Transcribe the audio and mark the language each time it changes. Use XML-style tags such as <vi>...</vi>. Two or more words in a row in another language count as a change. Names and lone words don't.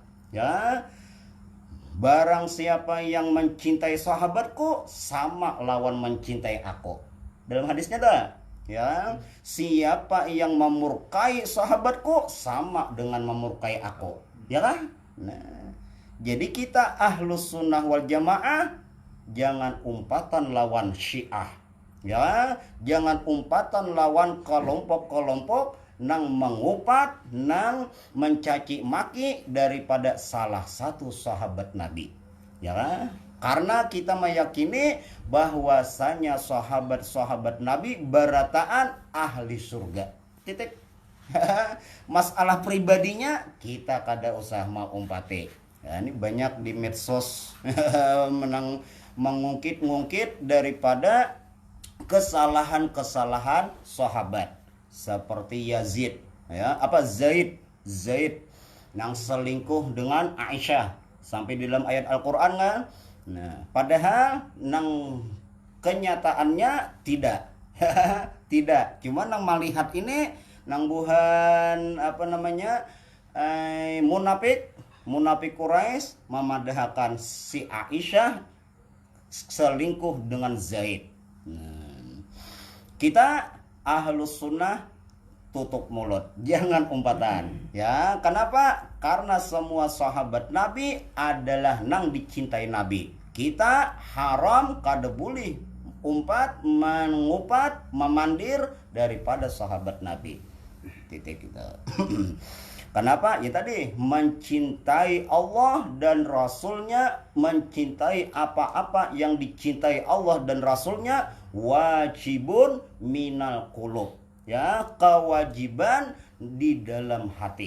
<id>Ya, barang siapa yang mencintai sahabatku sama lawan mencintai aku. Dalam hadisnya dah, ya, siapa yang memurkai sahabatku sama dengan memurkai aku.</id> <bjn>Ya kan? Nah, jadi kita</bjn> <ar>ahlus sunnah wal jamaah</ar> <bjn>jangan umpatan lawan Syiah. Ya, jangan umpatan lawan kelompok-kelompok nang mengumpat, nang mencaci maki daripada salah satu sahabat Nabi.</bjn> <id>Ya, karena kita meyakini bahwasanya sahabat-sahabat Nabi berataan ahli surga. Titik.</id> <bjn>Masalah pribadinya kita kada usah mau umpati.</bjn> <id>Ya, ini banyak di medsos menang mengungkit-ungkit daripada kesalahan-kesalahan sahabat. Seperti Yazid, ya, Zaid yang selingkuh dengan Aisyah sampai di dalam ayat Al-Qur'an kan.</id> <bjn>Nah, padahal nang kenyataannya tidak.</bjn> <id>Tidak,</id> <bjn>cuma nang melihat ini nang buhan munafik Quraisy memadahkan si Aisyah selingkuh dengan Zaid. Nah, kita</bjn> <ar>ahlus sunnah</ar> <bjn>tutup mulut, jangan umpatan.</bjn> <id>Ya, kenapa? Karena semua sahabat Nabi adalah nang dicintai Nabi.</id> <bjn>Kita haram kada boleh umpat, mengupat, memandir daripada sahabat Nabi.</bjn> <id>Titik kita. Kenapa? Ya tadi, mencintai Allah dan Rasulnya, mencintai apa-apa yang dicintai Allah dan Rasulnya,</id> <ar>wajibun minal qulub.</ar> <id>Ya, kewajiban di dalam hati.</id>